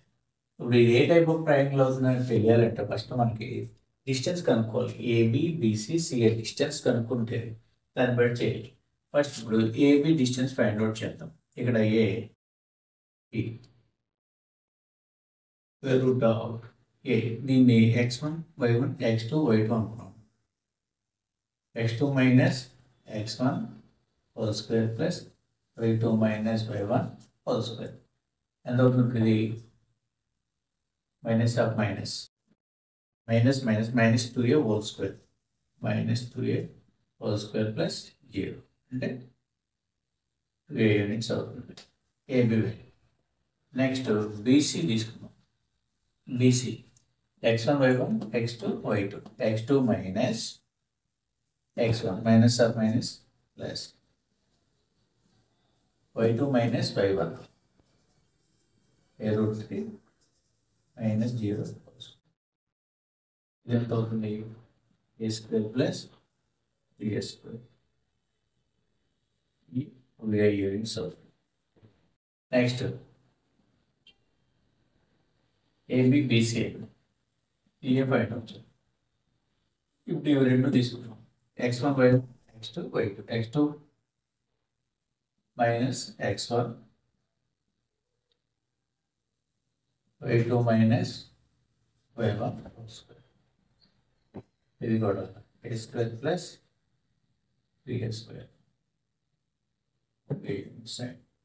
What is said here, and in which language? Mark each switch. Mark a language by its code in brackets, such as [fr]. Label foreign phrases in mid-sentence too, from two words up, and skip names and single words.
[te] ఇప్పుడు ఇది ఏ [en] type of triangle [te] అవుతుందని తెలియాలంటే ఫస్ట్ మనకి డిస్టెన్స్ కనుక్కోవాలి. [en] AB BC CA distance [te] కనుక్కుంటే దాన్ని బట్టి చేయాలి. ఫస్ట్ ఇప్పుడు [en] AB distance find out [te] చేద్దాం. ఇక్కడ [en] a root of a, [te] దీన్ని x1 y1 x2 y2 అనుకున్నాం. [en] x2 minus x1 whole square plus y2 minus y1 whole square [te] ఎంత అవుతుంది? [en] ఇది minus of minus minus minus minus 2a whole square minus 2a whole square plus 0 అంటే 2a units అవుతుంది AB value. next BC తీసుకుందాం. బీసీ x1 y1 x2 y2 x2 minus x1 minus of minus plus y2 minus y1 a root 3 minus 0 [te] ఎంత అవుతుంది? [en] a square plus 3a square ఈ యూనిట్స్ అవుతుంది. next AB BC a find out. [te] ఇప్పుడు ఇవి రెండు తీసుకుంటాం. [en] x1 y1 x2 y2 x2 minus x1 y2 minus y1 [te] ఇది కూడా [en] a square plus 3a square side